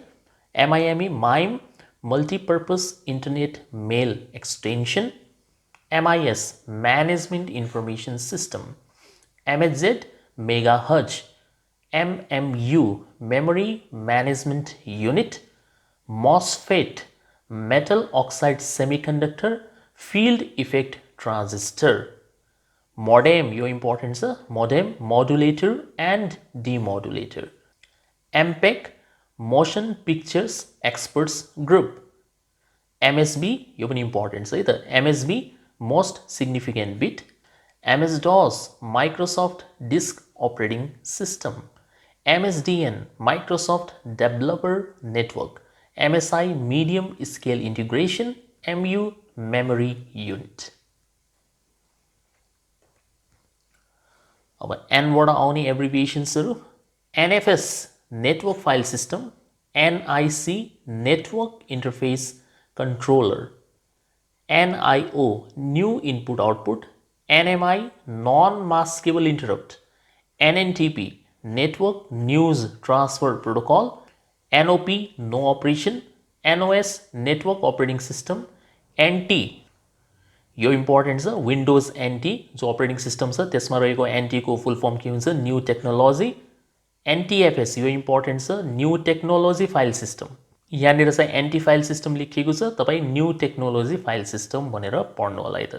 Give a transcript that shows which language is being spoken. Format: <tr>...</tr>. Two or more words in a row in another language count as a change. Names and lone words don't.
<en>MIME MIME Multipurpose Internet Mail Extension. MIS Management Information System. MHz megahertz. MMU Memory Management Unit. MOSFET metal oxide semiconductor field effect transistor। modem यो important छ, modem modulator and demodulator। MPEG motion pictures experts group।</en> <ne>MSB यो पनि important छ है त,</ne> <en>MSB most significant bit। MS-DOS Microsoft Disk Operating System। MSDN Microsoft Developer Network। MSI medium scale integration, MU memory unit।</en> <ne>अब N बाट आउने</ne> <en>abbreviations, NFS Network File System, NIC Network Interface Controller, NIO New Input Output, NMI Non Maskable Interrupt, NNTP Network News Transfer Protocol, NOP No Operation, NOS Network Operating System.</en> <ne>NT यो इम्पोर्टेन्ट छ, विन्डोज NT जो</ne> <en>operating system</en> <ne>छ त्यसमा रहेको NT को</ne> <en>full form</en> <ne>के हुन्छ,</ne> <en>New Technology. NTFS यो इम्पोर्टेन्ट छ, New Technology File System.</en> <ne>यहाँनिर चाहिँ</ne> <en>NT file system</en> <ne>लेखिएको छ, तपाई</ne> <en>New Technology File System</en> <ne>भनेर पढ्नु होला है त।</ne>